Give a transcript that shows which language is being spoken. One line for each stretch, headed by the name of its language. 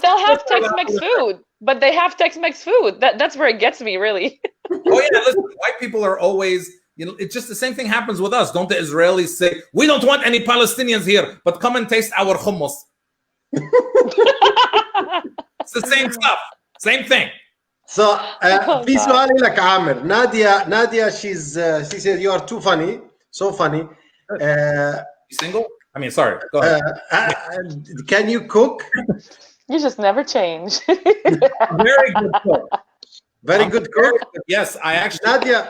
English: But they'll have Tex-Mex food. But they have Tex-Mex food. That's where it gets me, really. Oh yeah, listen, white people are always, it's just the same thing happens with us. Don't the Israelis say, "We don't want any Palestinians here, but come and taste our hummus"? It's the same stuff. Same thing.
Arabic: So, في سؤال لك عامر.
English: Nadia, she said you are too funny, so funny. You single? I mean, sorry. Go ahead. Can you cook? You just never change. Very good cook. Very good cook. Yes, I actually.